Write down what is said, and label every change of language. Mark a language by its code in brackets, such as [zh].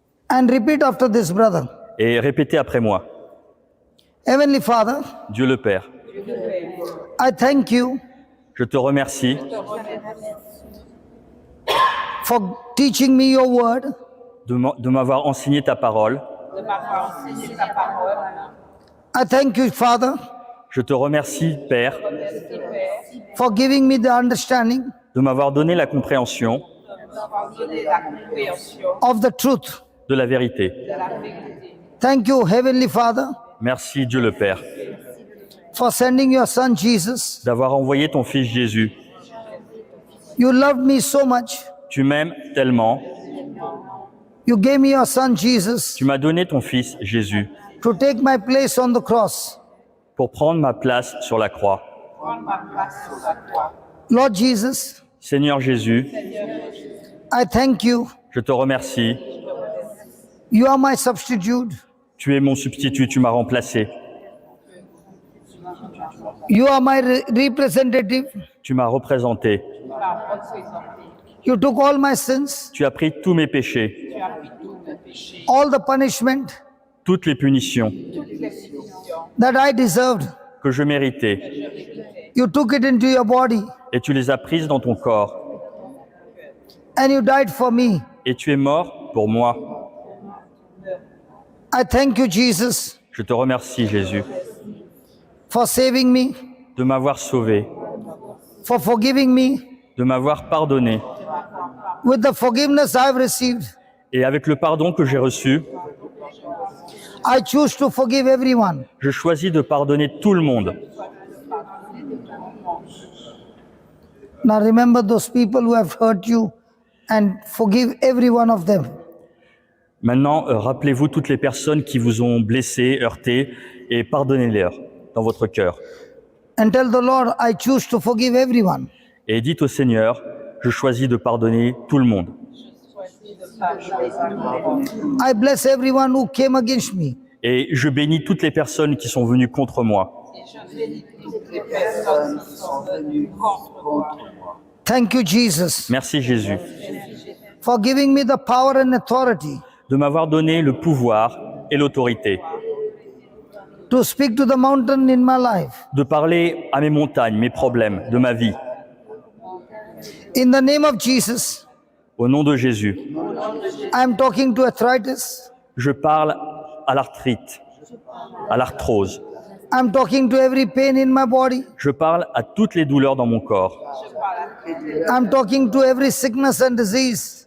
[en] and repeat after this, brother. [fr] et répétez après moi. [en] Heavenly Father, [fr] Dieu le Père, [en] I thank you [fr] je te remercie [en] for teaching me your word. [fr] de m'avoir enseigné ta parole. [en] I thank you, Father, [fr] Je te remercie, Père, [en] for giving me the understanding [fr] de m'avoir donné la compréhension [en] of the truth. [fr] de la vérité. [en] Thank you, Heavenly Father, [fr] Merci, Dieu le Père, [en] for sending your Son Jesus. [fr] d'avoir envoyé ton Fils Jésus. [en] You loved me so much. [fr] Tu m'aimes tellement. [en] You gave me your Son Jesus [fr] Tu m'as donné ton Fils Jésus [en] to take my place on the cross. [fr] pour prendre ma place sur la croix. [en] Lord Jesus, [fr] Seigneur Jésus, [en] I thank you. [fr] je te remercie. [en] You are my substitute. [fr] Tu es mon substitut, tu m'as remplacé. [en] You are my representative. [fr] Tu m'as représenté. [en] You took all my sins, [fr] Tu as pris tous mes péchés, [en] all the punishment [fr] toutes les punitions [en] that I deserved. [fr] que je méritais, [en] You took it into your body [fr] et tu les as prises dans ton corps. [en] and you died for me. [fr] Et tu es mort pour moi. [en] I thank you, Jesus, [fr] Je te remercie, Jésus, [en] for saving me, [fr] de m'avoir sauvé, [en] for forgiving me. [fr] de m'avoir pardonné. [en] With the forgiveness I've received, [fr] Et avec le pardon que j'ai reçu, [en] I choose to forgive everyone. [fr] je choisis de pardonner tout le monde. [en] Now remember those people who have hurt you and forgive every one of them. [fr] Maintenant, rappelez-vous toutes les personnes qui vous ont blessé, heurté, et pardonnez-les dans votre cœur. [en] And tell the Lord, I choose to forgive everyone. [fr] Et dites au Seigneur, je choisis de pardonner tout le monde. [en] I bless everyone who came against me. [fr] Et je bénis toutes les personnes qui sont venues contre moi. [en] Thank you, Jesus, [fr] Merci Jésus [en] for giving me the power and authority [fr] de m'avoir donné le pouvoir et l'autorité [en] to speak to the mountain in my life. [fr] de parler à mes montagnes, mes problèmes, de ma vie. [en] In the name of Jesus, [fr] Au nom de Jésus, [en] I am talking to arthritis. [fr] je parle à l'arthrite, à l'arthrose. [en] I'm talking to every pain in my body. [fr] Je parle à toutes les douleurs dans mon corps. [en] I'm talking to every sickness and disease.